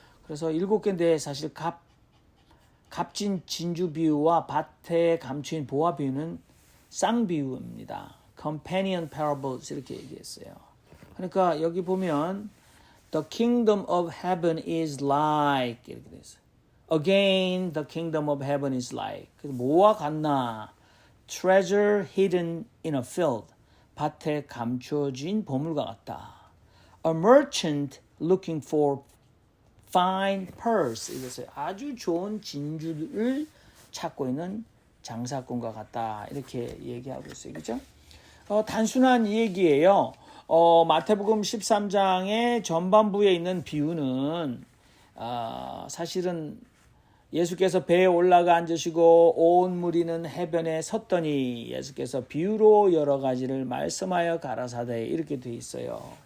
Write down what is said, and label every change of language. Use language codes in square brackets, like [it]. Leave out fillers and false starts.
[ko] 그래서 7개인데 사실 값진 진주 비유와 밭에 감추인 보화 비유는 쌍비유입니다. [en] Companion parables [ko] 이렇게 얘기했어요. 그러니까 여기 보면 [en] The kingdom of heaven is like [ko] 이렇게 돼 있어요. [en] Again, the kingdom of heaven is like. [ko] 그래서 뭐와 같나? [en] Treasure hidden in a field. [ko] 밭에 감추어진 보물과 같다. [en] A merchant looking for fine pearls. [ko] 이것을 아주 좋은 진주를 찾고 있는 장사꾼과 같다. 이렇게 얘기하고 있어요. 그죠? 단순한 얘기예요. 마태복음 13장의 전반부에 있는 비유는 사실은 예수께서 배에 올라가 앉으시고 온 무리는 해변에 섰더니 예수께서 비유로 여러 가지를 말씀하여 가라사대 이렇게 돼 있어요.